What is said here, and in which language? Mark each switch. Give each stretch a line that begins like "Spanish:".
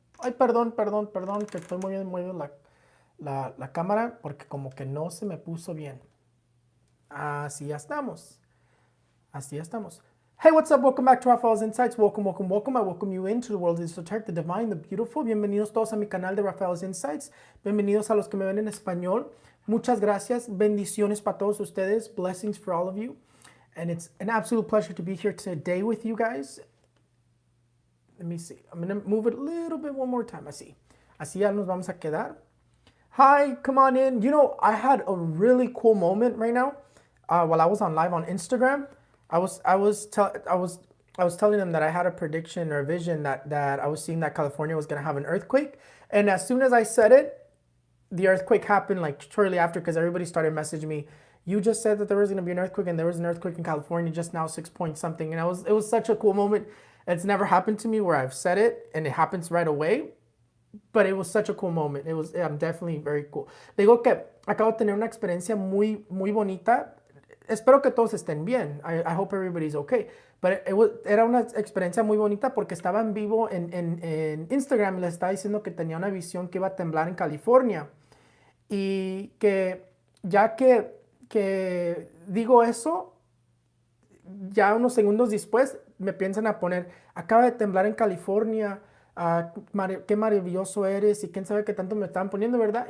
Spanish: Ay, perdón, que estoy moviendo la cámara porque como que no se me puso bien. Así ya estamos. Así ya estamos.
English: Hey, what's up? Welcome back to Raphaelsinsights. Welcome. I welcome you into the world of the esoteric, the divine, the beautiful.
Spanish: Bienvenidos todos a mi canal de Raphaelsinsights. Bienvenidos a los que me ven en español. Muchas gracias. Bendiciones para todos ustedes.
English: Blessings for all of you. And it's an absolute pleasure to be here today with you guys. Let me see. I'm going to move it a little bit one more time.
Spanish: Así. Así ya nos vamos a quedar.
English: Hi, come on in. You know, I had a really cool moment right now while I was on live on Instagram. I was telling them that I had a prediction or a vision that I was seeing that California was going to have an earthquake. And as soon as I said it, the earthquake happened like shortly after because everybody started messaging me. You just said that there was going to be an earthquake and there was an earthquake in California just now, 6 point something. And it was such a cool moment. It's never happened to me where I've said it and it happens right away. But it was such a cool moment. I'm definitely very cool.
Spanish: Digo que acabo de tener una experiencia muy bonita. Espero que todos estén bien.
English: I hope everybody's okay.
Spanish: But era una experiencia muy bonita porque estaba en vivo en Instagram y les estaba diciendo que tenía una visión que iba a temblar en California. Y que ya que digo eso, ya unos segundos después me piensan a poner, acaba de temblar en California, qué maravilloso eres y quién sabe qué tanto me estaban poniendo, ¿verdad?